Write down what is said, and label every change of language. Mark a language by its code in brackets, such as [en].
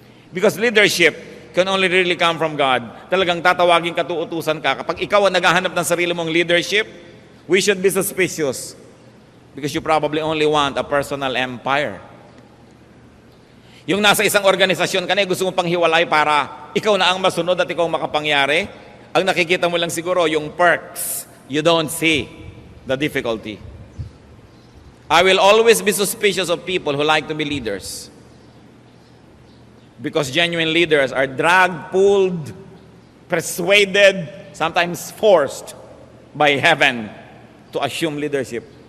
[en] Because leadership can only really come from God. [tl] Talagang tatawagin ka, tuutusan ka. Kapag ikaw ang naghahanap ng sarili mong leadership, [en] we should be suspicious. Because you probably only want a personal empire. [tl] Yung nasa isang organisasyon ka na, gusto mong panghiwalay para ikaw na ang masunod at ikaw makapangyari. Ang nakikita mo lang siguro, yung perks. [en] You don't see the difficulty. I will always be suspicious of people who like to be leaders. Because genuine leaders are dragged, pulled, persuaded, sometimes forced by heaven to assume leadership.